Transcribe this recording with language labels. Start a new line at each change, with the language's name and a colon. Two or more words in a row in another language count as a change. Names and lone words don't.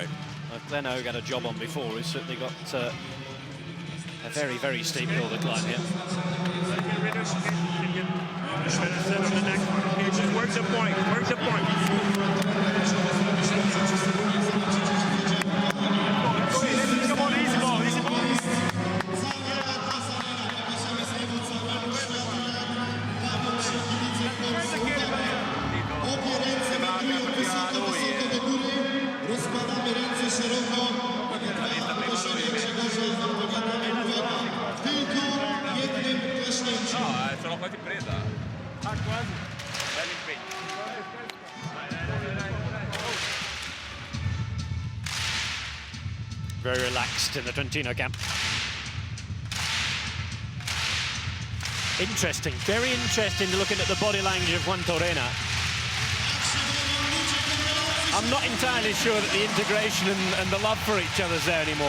English: Glenn Hogue had a job on before. He's certainly got a very, very steep hill to climb here. On the next one. Okay, just work the point. Work the point. Come on, easy ball, easy ball.
Polish: Rozkładamy ręce szeroko. Tylko jednym klaśnięciem.
Italian: Sono quasi presa. Quasi. Bello impegno.
English: Very relaxed in the Trentino camp. Interesting, very interesting looking at the body language of Quantarena. I'm not entirely sure that the integration and the love for each other's there anymore.